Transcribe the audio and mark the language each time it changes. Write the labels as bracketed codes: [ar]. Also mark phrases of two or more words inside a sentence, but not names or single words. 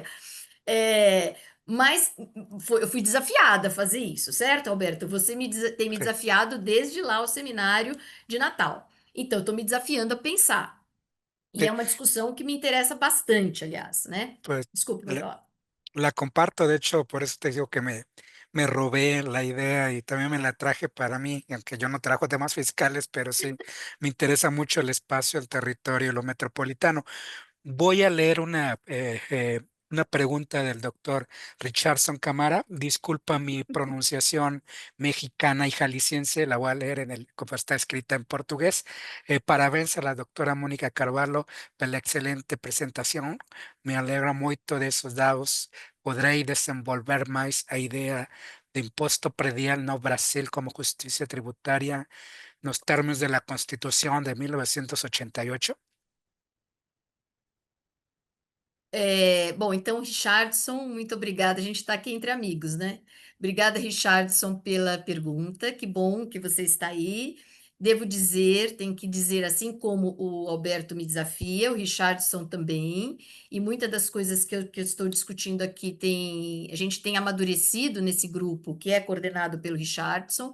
[pt] É, mas eu fui desafiada a fazer isso, certo, Alberto? Você tem me [es] Sí, [pt] desafiado desde lá o seminário de Natal. Então, estou me desafiando a pensar. E [es] sí, [pt] é uma discussão que me interessa bastante, aliás, né? [es] pues [pt] Desculpe, pode [es] le- [pt] falar. [es] la comparto, de hecho, por eso te digo que me robé la idea y también me la traje para mí, aunque yo no trabajo temas fiscales, pero sí me interesa mucho el espacio, el territorio, lo metropolitano. Voy a leer una pregunta del doctor Richardson Camara. Disculpa mi pronunciación mexicana y jalisciense, la voy a leer como está escrita en portugués. [pt] Parabéns a [es] la doctora Mónica Carvalho pela excelente presentación. Me alegra [pt] moito desos dados. Podrei desenvolver mais a idea de imposto predial no Brasil [es] como justicia tributaria [pt] nos términos [es] de la Constitución [pt] de 1988. Bom, então, Richardson, muito obrigada. A gente está aqui entre amigos, né? Obrigada, Richardson, pela pergunta. Que bom que você está aí. Devo dizer, tenho que dizer, assim como o Alberto me desafia, o Richardson também, e muitas das coisas que eu estou discutindo aqui a gente tem amadurecido nesse grupo que é coordenado pelo Richardson.